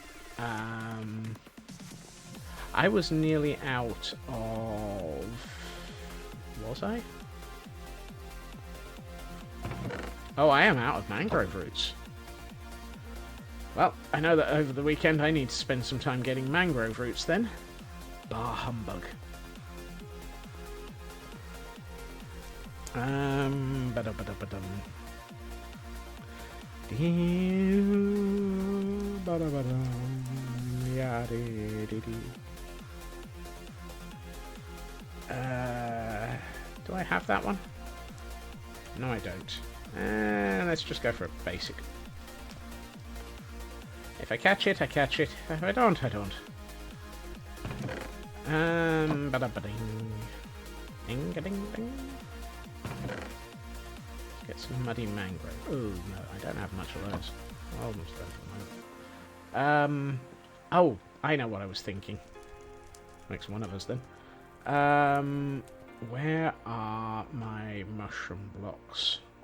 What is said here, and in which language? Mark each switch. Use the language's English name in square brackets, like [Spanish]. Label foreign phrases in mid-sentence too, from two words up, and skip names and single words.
[English] I was nearly out of... Was I? Oh, I am out of mangrove roots. Well, I know that over the weekend I need to spend some time getting mangrove roots then. Bah humbug. Ba-da-ba-da-ba-dum. Ba-da-ba-dum. Ya-dee-dee-dee. Do I have that one? No, I don't. Let's just go for a basic. If I catch it, I catch it. If I don't, I don't. Ba-da-ba-ding. Ding-a-ding-ding. Let's get some muddy mangrove. Oh, no, I don't have much of those. Almost done for the moment. Oh, I know what I was thinking. Makes one of us then. Where are my mushroom blocks?